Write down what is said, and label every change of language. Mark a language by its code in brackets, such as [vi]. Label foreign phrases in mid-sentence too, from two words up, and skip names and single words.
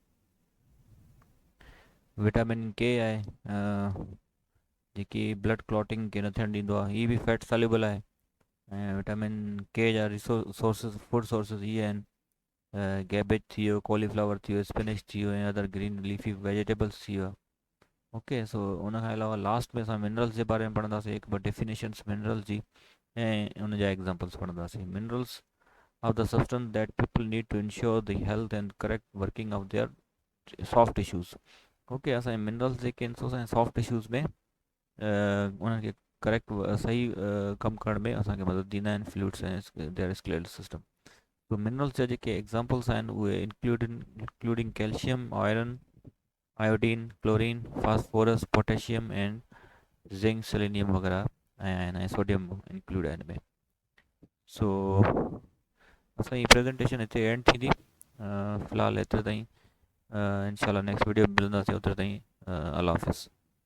[sd] विटामिन के आहे, जेकी [en] blood clotting [sd] खे न थियणु ॾींदो आहे। ही बि [en] fat soluble [sd] आहे। ऐं विटामिन के जा [en] food sources [sd] इहे आहिनि: कैबेज थी वियो, कॉलीफ्लावर थी वियो, स्पिनिच थी वियो, ऐं [en] other green leafy vegetables [sd] थी वियो। ओके, सो उन खां अलावा लास्ट में असां मिनरल्स जे बारे में पढ़ंदासीं, हिकु ॿ डेफिनेशन्स मिनरल्स जी, ऐं उन जा एग्ज़ाम्पल्स पढ़ंदासीं। [en] Minerals are the substances that people need to ensure the health and correct working of their soft tissues. [sd] ओके, असांजे मिनरल्स जेके आहिनि सो असांजे [en] soft tissues [sd] में उन्हनि खे करेक्ट सही कमु करण में असांखे मदद ॾींदा आहिनि, [en] fluids [sd] ऐं [en] their skeletal system. [sd] तो मिनरल्स जा जेके एग्ज़ाम्पल्स आहिनि उहे [en] including calcium, iron, iodine, chlorine, phosphorus, potassium and zinc, selenium [sd] वग़ैरह ऐं सोडियम इंक्लूड आहिनि में। सो असांजी प्रेज़ेंटेशन हिते एंड थींदी, फ़िलहालु एतिरे ताईं। इंशाल्लाह [en] next video [sd] में मिलंदासीं, ओतिरे ताईं अल्लाह हाफ़िज़।